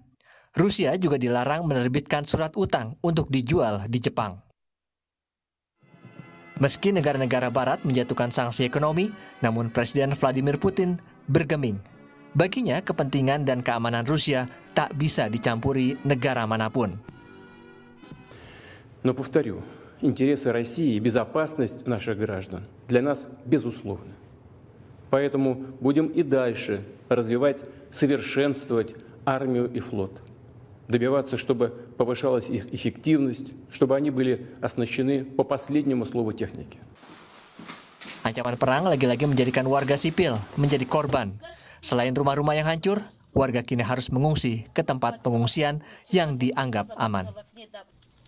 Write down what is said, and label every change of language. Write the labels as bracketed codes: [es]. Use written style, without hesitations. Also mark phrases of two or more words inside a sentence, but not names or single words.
[id] Rusia juga dilarang menerbitkan surat utang untuk dijual di Jepang. Meski negara-negara Barat menjatuhkan sanksi ekonomi, namun Presiden Vladimir Putin bergeming. Baginya, kepentingan dan keamanan Rusia tak bisa dicampuri negara manapun. [ru] Интересы России и безопасность наших граждан для нас безусловны. Поэтому будем и дальше развивать, совершенствовать армию и флот. Добиваться, чтобы повышалась их эффективность, чтобы они были оснащены по последнему слову техники. [id] Ancaman perang lagi-lagi menjadikan warga sipil menjadi korban. Selain rumah-rumah yang hancur, warga kini harus mengungsi ke tempat pengungsian yang dianggap aman.